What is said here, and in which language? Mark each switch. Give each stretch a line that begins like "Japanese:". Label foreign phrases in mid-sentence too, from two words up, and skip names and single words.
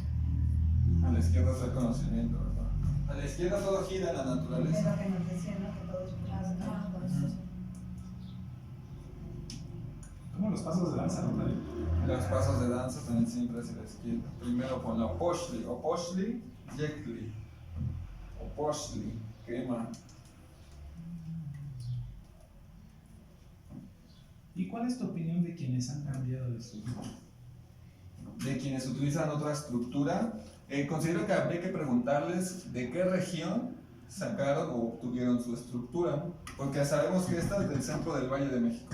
Spanish: A la izquierda es el conocimiento, ¿verdad? A la izquierda todo gira en la Es naturaleza. lo que nos decía, ¿no? Que todo es Como los pasos de danza, ¿no? Los pasos de danza también siempre hacia la izquierda. Primero pon la
Nahuatl languages: oposhli, yekli.
Spanish: Oposhli, quema. ¿Y cuál es tu opinión de quienes han cambiado de su vida? De quienes utilizan otra estructura, considero que habría que preguntarles de qué región sacaron o obtuvieron su estructura, porque sabemos que esta es del centro del Valle de México.